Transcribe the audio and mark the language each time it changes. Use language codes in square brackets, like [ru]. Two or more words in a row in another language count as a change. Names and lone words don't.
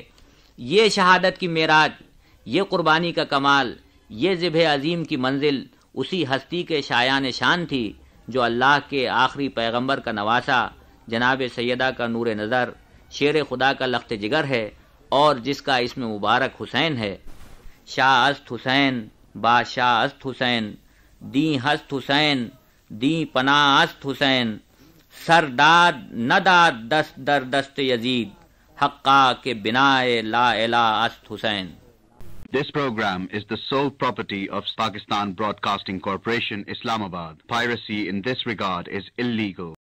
[ur] یہ شہادت کی معراج، یہ قربانی کا کمال، یہ ذبح عظیم کی منزل اسی ہستی کے شایان شان تھی جو اللہ کے آخری پیغمبر کا نواسا، جناب سیدہ کا نور نظر، شیر خدا کا لخت جگر ہے، اور جس کا اسم مبارک حسین ہے۔ [fa] شاہ است حسین بادشاہ است حسین، دیں ہست حسین دیں پناہ است حسین، سرداد نداد دست در دست یزید، حقا کے بنائے لا الہ است حسین۔ [en] This program is the sole property of Pakistan Broadcasting Corporation, Islamabad. Piracy in this regard is illegal.